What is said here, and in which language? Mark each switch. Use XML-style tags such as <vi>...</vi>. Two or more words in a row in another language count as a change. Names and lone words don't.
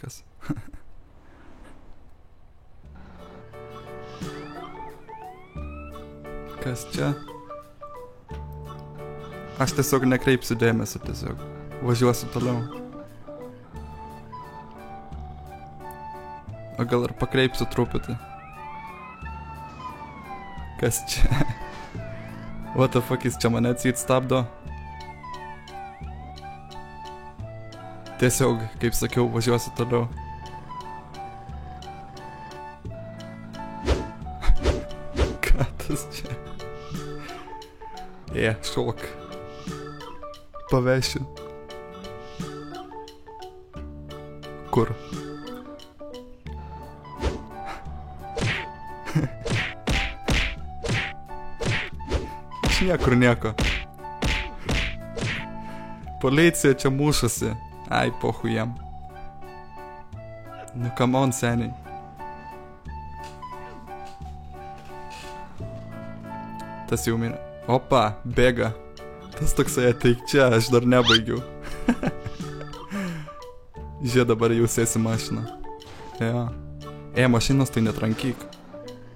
<lt>Kas čia? Aš tiesiog nekreipsiu dėmesio, tiesiog važiuosiu toliau. O gal ir pakreipsiu truputį. Kas čia?</lt> <en>What the fuck,</en> <lt>jis čia mane atseit stabdo? Tiesiog, kaip sakiau, važiuosiu toliau. Ką tas čia? Šok. Pavešiu. Kur? Niekur nieko. Policija čia mušasi. Ai, pohu jam. Nu,</lt> <en>come on,</en> <lt>seniai. Tas jau mirė. Opa, bėga. Tas toksai ateik čia, aš dar nebaigiau. Žiūrė, dabar jau sėsi mašiną. Jo. Mašinos tai netrankyk.</lt>